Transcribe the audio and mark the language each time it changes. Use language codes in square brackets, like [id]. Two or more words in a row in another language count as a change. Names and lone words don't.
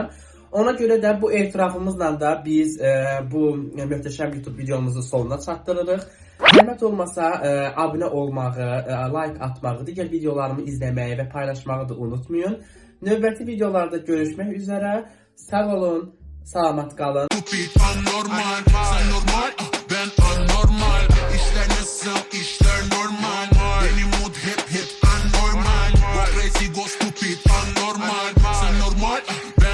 [az] Ona görə də bu etirafımızla da biz bu möhtəşəm YouTube videomuzu sonuna çatdırırıq. Zəhmət olmasa abunə olmağı, like atmağı, digər videolarımı izləməyi və paylaşmağı da unutmayın. Növbəti videolarda görüşmək üzrə. Sağ olun, salamat qalın. [tr] Anormal, sen normal, ben anormal. İşler nasıl, işler normal. Benim mood hep anormal. [en] Go crazy, go stupid, [tr] anormal. Sen normal,